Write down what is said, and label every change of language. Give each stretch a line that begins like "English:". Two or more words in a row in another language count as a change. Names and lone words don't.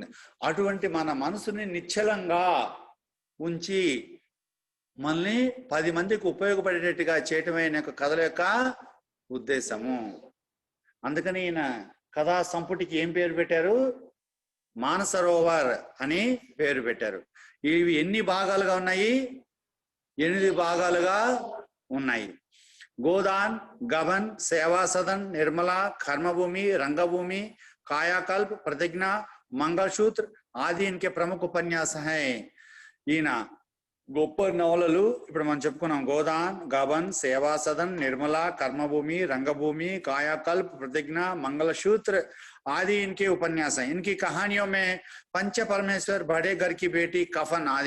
Telugu: అటువంటి మన మనసుని నిశ్చలంగా ఉంచి మనల్ని 10 మందికి ఉపయోగపడేటట్టుగా చేయటమే కథల యొక్క ఉద్దేశము. అందుకని ఈయన కథా సంపుటికి ఏం పేరు పెట్టారు? మానసరోవర్ అని పేరు పెట్టారు. ఇవి ఎన్ని భాగాలుగా ఉన్నాయి? 8 భాగాలుగా ఉన్నాయి.
Hindi: गोदान, गबन, सेवा सदन, निर्मला, कर्मभूमि, रंगभूमि, कायाकल्प, प्रतिज्ञा, मंगलसूत्र आदि इनके प्रमुख उपन्यास हैं.
Telugu: ఈయన గొప్ప నవలలు ఇప్పుడు మనం చెప్పుకున్నాం.
Hindi: గోదాన్, గబన్, సేవా సదన్, నిర్మల, కర్మభూమి, రంగభూమి, कायाकल्प, प्रतिज्ञा, मंगलसूत्र आदि इनके उपन्यास हैं. इनकी कहानियों में पंच परमेश्वर, बड़े घर की बेटी, कफन आदि.